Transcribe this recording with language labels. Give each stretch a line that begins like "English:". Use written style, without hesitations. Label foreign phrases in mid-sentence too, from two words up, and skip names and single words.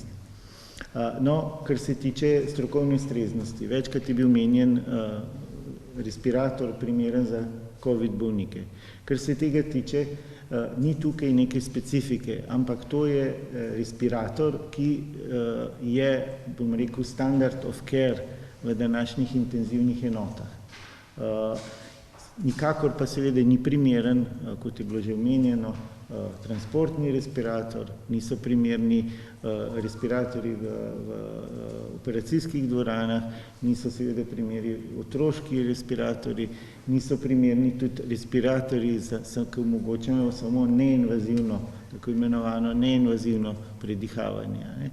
Slovenian: No, kar se tiče strokovne ustreznosti, večkrat je bil omenjen respirator primeren za COVID bolnike. Kar se tega tiče, ni tukaj neke specifike, ampak to je respirator, ki je, bom rekel,
English: standard of care
Slovenian: v današnjih intenzivnih enotah. Nikakor pa seveda ni primeren, kot je bilo že omenjeno, transportni respirator, niso primerni respiratorji v operacijskih dvoranah, niso seveda primeri otroški respiratorji, niso primerni tudi respiratorji, ki omogočajo samo neinvazivno, tako imenovano neinvazivno predihavanje.